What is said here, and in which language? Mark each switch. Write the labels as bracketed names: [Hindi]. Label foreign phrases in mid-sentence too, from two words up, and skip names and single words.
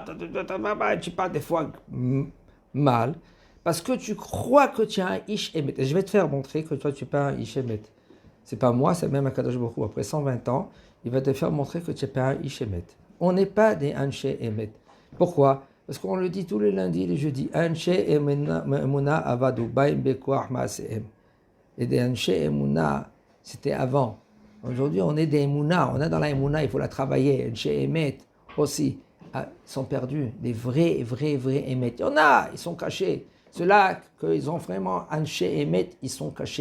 [French] Tu parles des fois mal, parce que tu crois que tu as un [Hebrew] איש אמת. [French] Et je vais te faire montrer que toi, tu n'es pas un [Hebrew] איש אמת. [French] C'est pas moi, c'est même Akadosh Baruch Hu. Après 120 ans, il va te faire montrer que tu n'es pas un [Hebrew] איש אמת. [French] On n'est pas des [Hebrew] אנשי אמת. [French] Pourquoi? Parce qu'on le dit tous les lundis et les jeudis. [Hebrew] אנשי אמונה אבדו באים בכח מעשיהם. [French] Et des [Hebrew] אנשי אמונה, [French] c'était avant. Aujourd'hui, on est des emuna. On est dans la emuna, il faut la travailler. [Hebrew] אנשי אמת [French] aussi. Ils sont perdus. Des vrais emet. Il y en a, ils sont cachés. Ceux-là, qu'ils ont vraiment [Hebrew] אנשי אמת, [French] ils sont cachés.